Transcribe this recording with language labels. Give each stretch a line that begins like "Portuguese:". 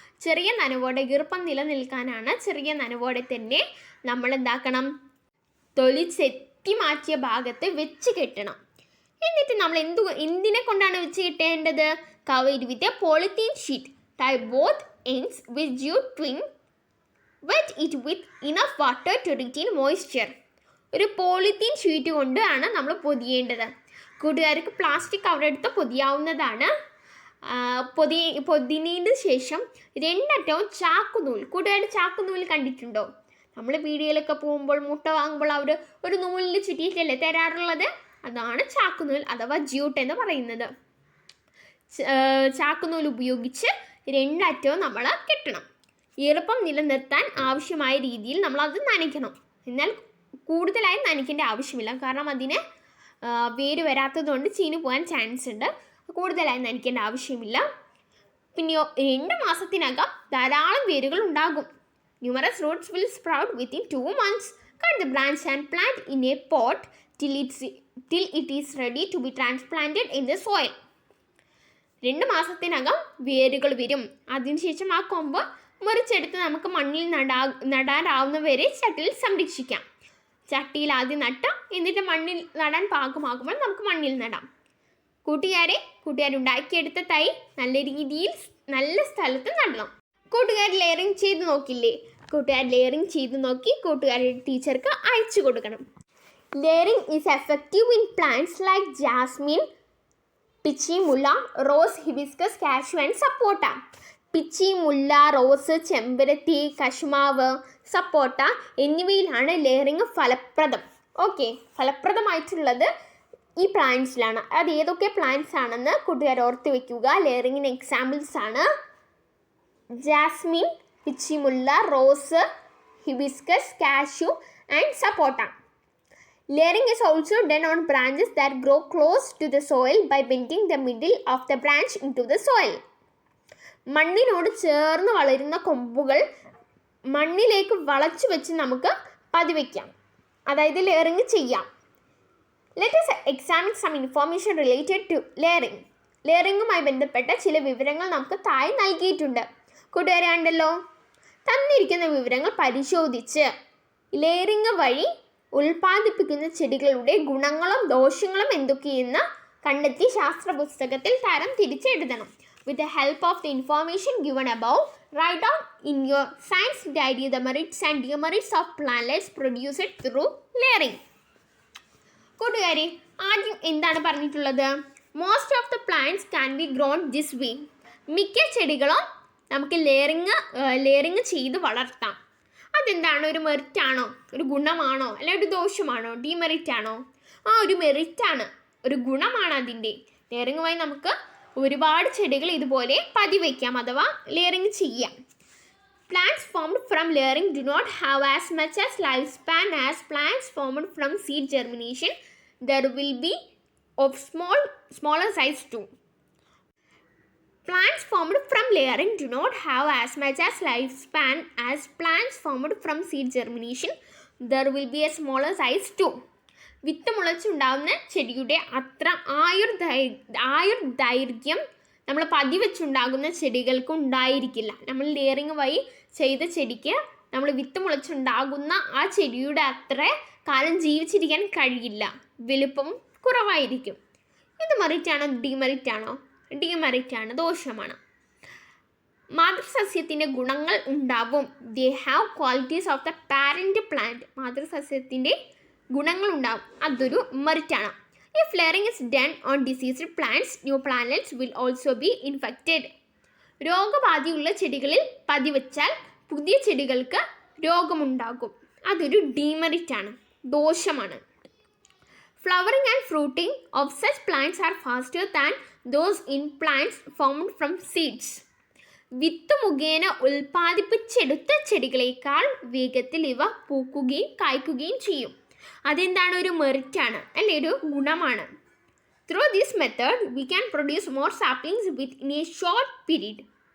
Malayalam: ചെറിയ നനവോടെ, ഈർപ്പം നിലനിൽക്കാനാണ്. ചെറിയ നനവോടെ തന്നെ നമ്മൾ എന്താക്കണം? തൊലി ചെത്തി മാറ്റിയ ഭാഗത്ത് വെച്ച് കെട്ടണം. എന്നിട്ട് നമ്മൾ എന്തിനെ കൊണ്ടാണ് വെച്ച് കെട്ടേണ്ടത്?
English: Covered with a polythene sheet. Tie both ends with jute twine. Wet it with enough water to retain moisture.
Malayalam: ഒരു പോളിത്തീൻ ഷീറ്റ് കൊണ്ടാണ് നമ്മൾ പൊതിയേണ്ടത്. കൂട്ടുകാർക്ക് പ്ലാസ്റ്റിക് കവർ എടുത്ത് പൊതിയാവുന്നതാണ്. പൊതിനതിന് ശേഷം 2 അറ്റവും ചാക്കുനൂൽ. കൂട്ടുകാർ ചാക്കുനൂൽ കണ്ടിട്ടുണ്ടോ? നമ്മൾ പീടികയിലൊക്കെ പോകുമ്പോൾ മുട്ട വാങ്ങുമ്പോൾ അവർ ഒരു നൂലിൽ ചുറ്റിയിട്ടല്ലേ തരാറുള്ളത്? അതാണ് ചാക്കുനൂൽ അഥവാ ജ്യൂട്ട് എന്ന് പറയുന്നത്. ചാക്കുനൂൽ ഉപയോഗിച്ച് 2 അറ്റവും നമ്മൾ കെട്ടണം. ഈർപ്പം നിലനിർത്താൻ ആവശ്യമായ രീതിയിൽ നമ്മളത് നനയ്ക്കണം. എന്നാൽ കൂടുതലായി നനയ്ക്കേണ്ട ആവശ്യമില്ല, കാരണം അതിന് വേര് വരാത്തതുകൊണ്ട് ചീഞ്ഞു പോകാൻ ചാൻസ് ഉണ്ട്. കൂടുതലായി നനയ്ക്കേണ്ട ആവശ്യമില്ല. പിന്നെയോ 2 മാസത്തിനകം ധാരാളം വേരുകൾ ഉണ്ടാകും.
English: Numerous roots will sprout within 2 months. Cut the branch and plant in a pot till it is ready to be transplanted in the soil.
Malayalam: 2 മാസത്തിനകം വേരുകൾ വരും. അതിനുശേഷം ആ കൊമ്പ് മുറിച്ചെടുത്ത് നമുക്ക് മണ്ണിൽ നടാനാവുന്നവരെ ചട്ടിയിൽ സംരക്ഷിക്കാം. ചട്ടിയിൽ ആദ്യം നട്ട് എന്നിട്ട് മണ്ണിൽ നടാൻ പാകമാകുമ്പോൾ നമുക്ക് മണ്ണിൽ നടാം. കൂട്ടുകാരുണ്ടാക്കിയെടുത്ത തൈ നല്ല രീതിയിൽ നല്ല സ്ഥലത്ത് നടണം. കൂട്ടുകാർ ലെയറിങ് ചെയ്ത് നോക്കില്ലേ? ലെയറിങ് ചെയ്ത് നോക്കി കൂട്ടുകാരുടെ ടീച്ചർക്ക് അയച്ചു കൊടുക്കണം.
English: Layering is effective in plants like jasmine, പിച്ചി, മുല്ല, rose, hibiscus, cashew and sapota.
Malayalam: പിച്ചി, മുല്ല, റോസ്, ചെമ്പരത്തി, കശുമാവ്, സപ്പോട്ട എന്നിവയിലാണ് ലെയറിങ് ഫലപ്രദം. ഫലപ്രദമായിട്ടുള്ളത് ഈ പ്ലാന്റ്സിലാണ്. അത് ഏതൊക്കെ പ്ലാന്റ്സ് ആണെന്ന് കൂട്ടുകാർ ഓർത്ത് വയ്ക്കുക. ലെയറിങ്ങിന് എക്സാമ്പിൾസ് ആണ് Jasmine, പിച്ചിമുല്ല, rose, hibiscus, cashew and sapota.
English: Layering is also done on branches that grow close to the soil by bending the middle of the branch into the soil.
Malayalam: മണ്ണിനോട് ചേർന്ന് വളരുന്ന കൊമ്പുകൾ മണ്ണിലേക്ക് വളച്ചു വെച്ച് നമുക്ക് പതിവയ്ക്കാം, അതായത് ലെയറിങ് ചെയ്യാം.
English: Let us examine some information related to layering.
Malayalam: ലെയറിങ്ങുമായി ബന്ധപ്പെട്ട ചില വിവരങ്ങൾ നമുക്ക് താഴെ നൽകിയിട്ടുണ്ട്. കൂട്ടുകാരെ കണ്ടല്ലോ? തന്നിരിക്കുന്ന വിവരങ്ങൾ പരിശോധിച്ച് ലെയറിങ് വഴി ഉൽപ്പാദിപ്പിക്കുന്ന ചെടികളുടെ ഗുണങ്ങളും ദോഷങ്ങളും എന്തൊക്കെയെന്ന് കണ്ടെത്തി ശാസ്ത്ര പുസ്തകത്തിൽ തരം തിരിച്ചെഴുതണം.
English: With the help of the information given above, write down in your science diary the merits and demerits of plants produced through layering.
Malayalam: കൂട്ടുകാരെ, ആദ്യം എന്താണ് പറഞ്ഞിട്ടുള്ളത്?
English: Most of the plants can be grown this way.
Malayalam: മിക്ക ചെടികളും നമുക്ക് layering ചെയ്ത് വളർത്താം. അതെന്താണ്? ഒരു മെറിറ്റാണോ, ഒരു ഗുണമാണോ, അല്ലെങ്കിൽ ഒരു ദോഷമാണോ, ഡിമെറിറ്റ് ആണോ? ഒരു മെറിറ്റാണ്, ഒരു ഗുണമാണ് അതിൻ്റെ. ലെയറിങ് വഴി നമുക്ക് ഒരുപാട് ചെടികൾ ഇതുപോലെ പതിവയ്ക്കാം അഥവാ ലെയറിങ് ചെയ്യാം.
English: Plants formed from layering do not have as much as lifespan as plants formed from seed germination. There will be of smaller size too. Plants formed from layering do not have as much as lifespan as plants formed from seed germination. There will be a smaller size too.
Malayalam: വിത്ത് മുളച്ചുണ്ടാകുന്ന ചെടിയുടെ അത്ര ആയുർദൈർഘ്യം നമ്മൾ പതിവെച്ചുണ്ടാകുന്ന ചെടികൾക്ക് ഉണ്ടായിരിക്കില്ല. നമ്മൾ layering വഴി ചെയ്ത ചെടിക്ക് നമ്മൾ വിത്ത് മുളച്ചുണ്ടാകുന്ന ആ ചെടിയുടെ അത്ര കാലം ജീവിച്ചിരിക്കാൻ കഴിയില്ല, വലുപ്പം കുറവായിരിക്കും. ഇത് മെറിറ്റാണോ ഡിമെറിറ്റാണോ? ഡിമെറിറ്റാണ്, ദോഷമാണ്. മാതൃസസ്യത്തിൻ്റെ ഗുണങ്ങൾ ഉണ്ടാവും.
English: They have qualities of the parent plant.
Malayalam: മാതൃസസ്യത്തിൻ്റെ ഗുണങ്ങൾ ഉണ്ടാവും, അതൊരു മെറിറ്റാണ്.
English: If layering is done on diseased plants, new plants will also be infected.
Malayalam: രോഗബാധയുള്ള ചെടികളിൽ പതിവച്ചാൽ പുതിയ ചെടികൾക്ക് രോഗമുണ്ടാകും, അതൊരു ഡിമെറിറ്റാണ്, ദോഷമാണ്.
English: Flowering and fruiting of such plants are faster than those in plants formed from seeds.
Malayalam: വിത്ത് മുഖേന ഉൽപ്പാദിപ്പിച്ചെടുത്ത ചെടികളേക്കാൾ വേഗത്തിൽ ഇവ പൂക്കുകയും കായ്ക്കുകയും ചെയ്യും. അതെന്താണ്? ഒരു മെറിറ്റാണ്, അല്ലേ, ഒരു ഗുണമാണ്.
English: Through this method, we can produce more saplings within a short period.